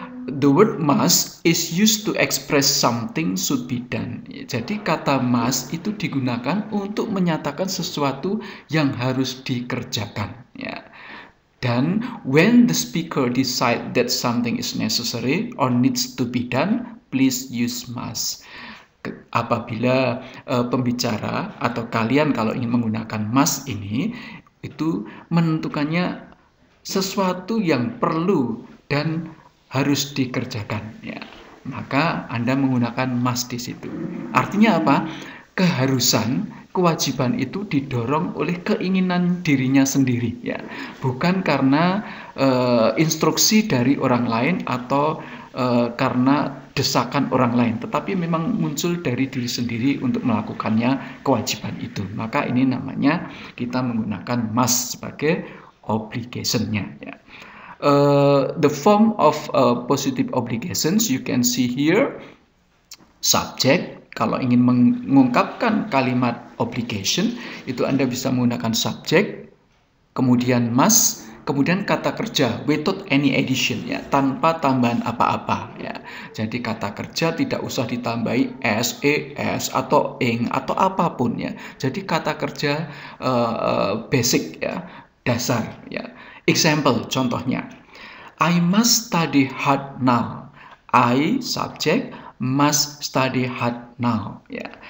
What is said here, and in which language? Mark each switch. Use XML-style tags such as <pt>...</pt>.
<en>The word must is used to express something should be done.</en> <id>Jadi kata must itu digunakan untuk menyatakan sesuatu yang harus dikerjakan, ya. Dan</id> <en>when the speaker decide that something is necessary or needs to be done, please use must.</en> <id>Apabila pembicara atau kalian kalau ingin menggunakan must ini, itu menentukannya sesuatu yang perlu dan harus dikerjakan. Ya. maka Anda menggunakan must di situ. Artinya apa? Keharusan, kewajiban itu didorong oleh keinginan dirinya sendiri, ya, bukan karena instruksi dari orang lain atau karena desakan orang lain, tetapi memang muncul dari diri sendiri untuk melakukannya kewajiban itu. Maka ini namanya kita menggunakan must sebagai obligation-nya, ya.</id> <en>The form of positive obligations you can see here.</en> <id>Subject, kalau ingin mengungkapkan kalimat obligation itu Anda bisa menggunakan subject, kemudian must, kemudian kata kerja</id> <en>without any addition,</en> <id>ya, tanpa tambahan apa-apa, ya. Jadi kata kerja tidak usah ditambahi s, es atau ing atau apapun, ya. Jadi kata kerja basic, ya, dasar, ya.</id> <en>Example,</en> <id>contohnya,</id> <en>I must study hard now. I subject, must study hard now,</en> <id>ya.</id>